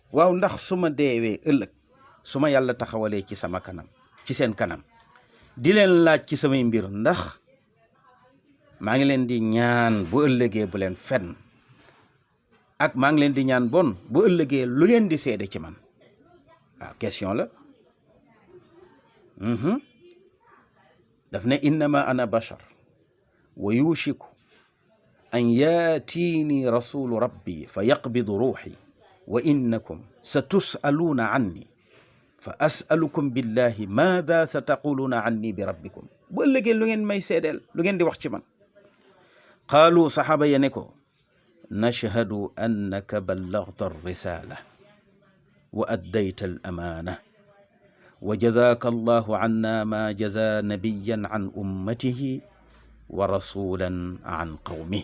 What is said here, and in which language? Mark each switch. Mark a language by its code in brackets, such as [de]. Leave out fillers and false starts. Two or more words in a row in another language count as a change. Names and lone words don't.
[wo] waaw ndax su ma deewee ëllëg su ma yàlla taxawalee ci sama kanam, ci seen kanam, di leen laaj ci samay mbir, ndax maa ngi leen di ñaan bu ëllëgee bu leen fenn, ak maa ngi leen di ñaan bon bu ëllëgee lu ngeen di seede ci man. waaw question la. daf ne [ar] إنما أنا بشر يوشك أن يأتيني رسول ربي فيقبض روحي وإنكم ستسألون عني فأسألكم بالله ماذا ستقولون عني بربكم. [wo] bu ëllëgee lu ngeen may seedeel, lu ngeen di wax ci man. [ar] qaalu [wo] saxaaba ya ne ko [ar] نشهد أنك بلغت الرسالة وأديت الأمانة وجزاك الله عنا ما جزى نبيا عن أمته ورسولا عن قومه.